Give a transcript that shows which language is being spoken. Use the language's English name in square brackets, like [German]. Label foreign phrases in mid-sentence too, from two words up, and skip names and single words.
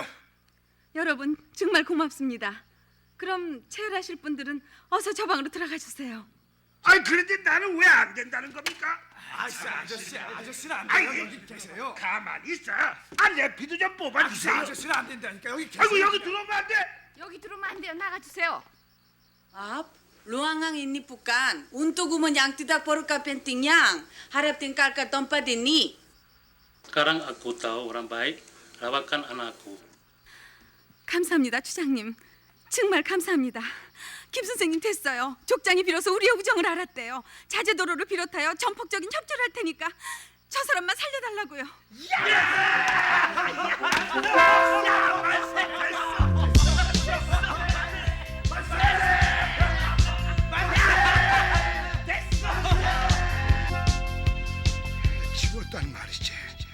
[Korean] 여러분 정말 고맙습니다. 그럼 체열하실 분들은 어서 저 방으로 들어가 주세요. 아니 그런데 나는 왜 안 된다는 겁니까? 아저씨는 안 아이, 돼요. 여기 계세요. 가만히 있어. 내 피도 좀 뽑아주세요. 아저씨는 안 된다니까. 여기 계세요. 아이고 여기 들어오면 안 돼. 여기 들어오면 안 돼요. 나가주세요. [Indonesian] Luangang ini bukan untuk umum yang tidak perlukan penting yang harap tinggalkan tempat ini. Sekarang aku tahu orang baik. rawatkan anakku. [Korean] 감사합니다, 추장님. 정말 감사합니다. 김 선생님 됐어요. 족장이 비로소 우리의 우정을 알았대요. 자제도로를 비롯하여 전폭적인 협조를 할 테니까 저 사람만 살려달라고요. 죽었단 말이지.